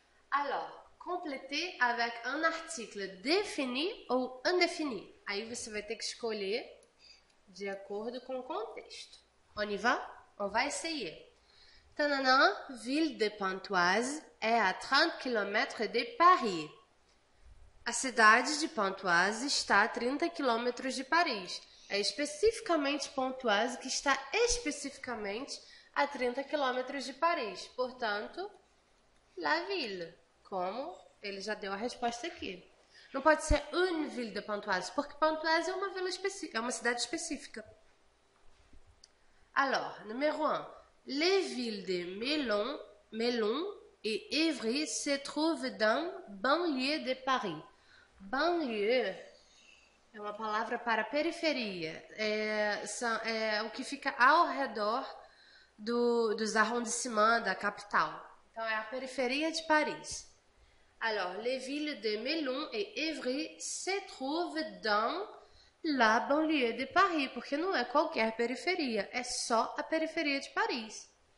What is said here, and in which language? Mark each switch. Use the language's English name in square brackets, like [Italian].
[French] Alors, complétez avec un article défini ou indéfini. [Portuguese] Aí você vai ter que escolher de acordo com o contexto. [French] On y va? On va essayer. Tananã, ville de Pontoise [Portuguese] é a 30 km de Paris. A cidade de Pontoise está a 30 km de Paris. É especificamente Pontoise que está especificamente a 30 km de Paris. [French] Portanto, la ville. [Portuguese] Como ele já deu a resposta aqui. Não pode ser [French] une ville de Pontoise, [Portuguese] porque Pontoise é uma vila específica, é uma cidade específica. [French] Alors, numéro 1. Les villes de Melun et Évry se trouvent dans banlieue de Paris. [Portuguese] Banlieue é uma palavra para periferia. É o que fica ao redor dos arrondissements da capital. Então, é a periferia de Paris. [French] Alors, les villes de Melun et Évry se trouvent dans la banlieue de Paris, [Portuguese] porque não é qualquer periferia, é só a periferia de Paris.